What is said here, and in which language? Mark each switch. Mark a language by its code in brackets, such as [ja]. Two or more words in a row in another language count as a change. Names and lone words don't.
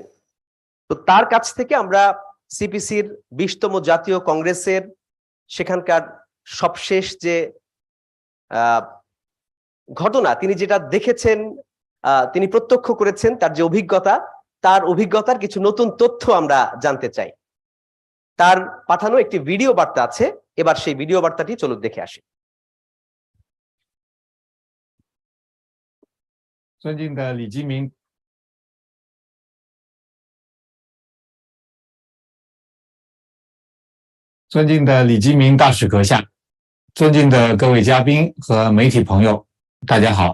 [bn] তো তার কাছ থেকে আমরা সিপিসির 20তম জাতীয় কংগ্রেসের সেখানকার সবশেষ যে ঘটনা, তিনি যেটা দেখেছেন, তিনি প্রত্যক্ষ করেছেন, তার যে অভিজ্ঞতা, তার অভিজ্ঞতার কিছু নতুন তথ্য আমরা জানতে চাই। তার পাঠানো একটি ভিডিও বার্তা আছে, এবার সেই ভিডিও বার্তাটি চলুন দেখে আসি। [zh] 尊敬的李基明，尊敬的李基明大使阁下，尊敬的各位嘉宾和媒体朋友，大家好！